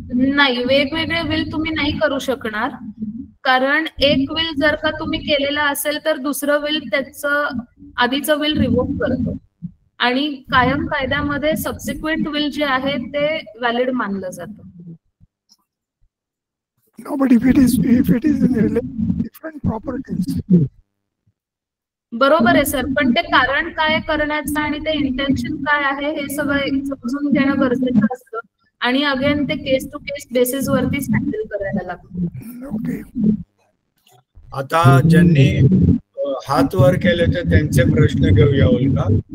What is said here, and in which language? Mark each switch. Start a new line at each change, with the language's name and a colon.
Marathi: नाही, वेगवेगळे विल तुम्ही नाही करू शकणार, कारण एक विल जर का तुम्ही केलेला असेल तर दुसरं विल त्याचं आधीचं विल रिवोक करतो आणि कायम कायद्यामध्ये सबसिक्वेंट विल जे आहे ते व्हॅलिड मानलं जातं.
English: No, but if it is in different properties.
Marathi: बरोबर आहे सर, पण ते कारण काय करण्याचं आणि ते इंटेन्शन काय आहे हे सगळं समजून घेणं गरजेचं असतं आणि अगेन ते केस टू केस बेसिस वरतीच हँडल करायला लागतं.
English: Okay.
Marathi: आता ज्यांनी हात वर केले तर त्यांचे प्रश्न घेऊया उल्का.